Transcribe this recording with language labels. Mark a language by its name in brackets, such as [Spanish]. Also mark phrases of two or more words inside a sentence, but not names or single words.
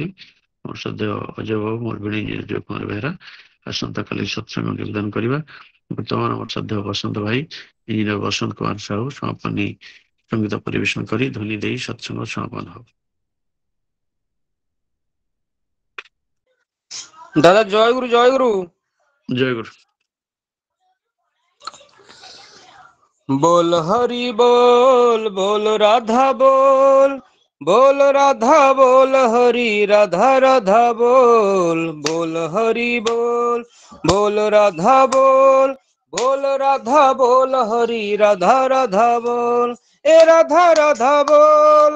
[Odia] ମୋର ଶ୍ରଦ୍ଧେୟ ଅଜୟ ବାବୁ, ମୋର ଭିଣେଇ ଅଜୟ କୁମାର ବେହେରା ଆସନ୍ତାକାଲି ସତ୍ସଙ୍ଗ ନିବେଦନ କରିବା। ବର୍ତ୍ତମାନ ଆମର ଶ୍ରଦ୍ଧେୟ ବସନ୍ତ ଭାଇ ଇଞ୍ଜିନିୟର ବସନ୍ତ କୁମାର ସାହୁ ସମାପନୀ ସଙ୍ଗୀତ ପରିବେଷଣ କରି ଧ୍ୱନି ଦେଇ ସତ୍ସଙ୍ଗ ସମାପନ ହବ। ଦାଦା ଜୟ ଗୁରୁ ଜୟ ଗୁରୁ। ଜୟ ଗୁରୁ। [Hindi] बोल हरि बोल, बोल राधा बोल, बोल राधा बोल हरि राधा राधा बोल, बोल हरि बोल, बोल राधा बोल, बोल राधा बोल हरि राधा राधा बोल, ए राधा राधा बोल,